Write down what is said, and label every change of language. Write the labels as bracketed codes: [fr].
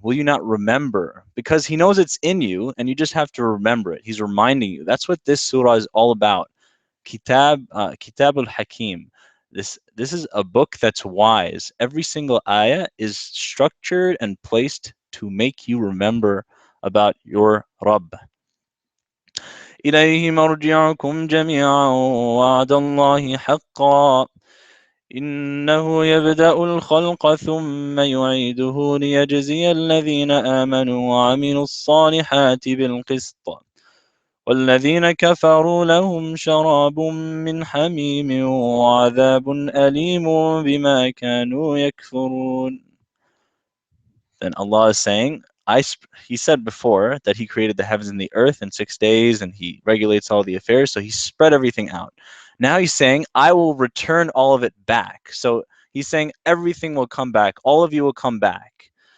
[en] Will you not remember? Because He knows it's in you and you just have to remember it. He's reminding you. That's what this surah is all about. Kitab al-Hakim. This is a book that's wise. Every single ayah is structured and placed to make you remember about your Rabb. [ar] إليه مرجعكم جميعا وعد الله حقا إنه يبدأ الخلق ثم يعيده ليجزي الذين آمنوا وعملوا الصالحات بالقسط والذين كفروا لهم شراب من حميم وعذاب أليم بما كانوا يكفرون. [en] Then Allah is saying, He said before that He created the heavens and the earth in 6 days and He regulates all the affairs, so He spread everything out. Now He's saying, I will return all of it back. So He's saying everything will come back. All of you will come back.